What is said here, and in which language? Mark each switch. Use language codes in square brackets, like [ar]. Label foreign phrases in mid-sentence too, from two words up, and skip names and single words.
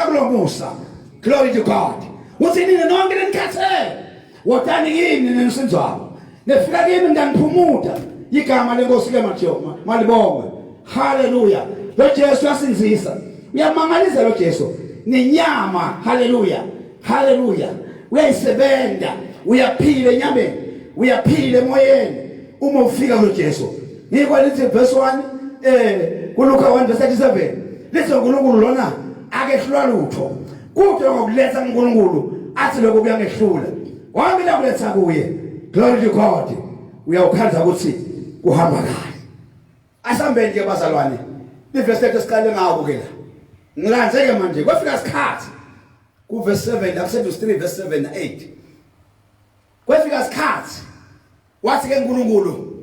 [ss] kulo Musa [en] glory to God [ss] uthi nini nonke lenikhathe wotani yini nisinzwa nefika kimi ngangiphumuda igama lenkosi Malibonga haleluya lo Jesu yasinzisa uyamangalisa lo Jesu nenyama haleluya uyayisebenda uyaphila enyameni uyaphila emoyeni uma ufika lo Jesu ngikwalithi verse 1 kuLuka 1:37 lithi uNkulunkulu lona akehlula lutho kude ngokuletha uNkulunkulu athi lokho kuyangehlula wamila kuletha kuye glory [en] to God [ss] uyawukhanza ukuthi kuhamba kahle asambe nje bazalwane iverse esiqale ngawo ke la ngilandzeke manje kwafika isikhathi ku verse 7 akusethi 3 verse 7 na 8 kwafika isikhathi wathi ke uNkulunkulu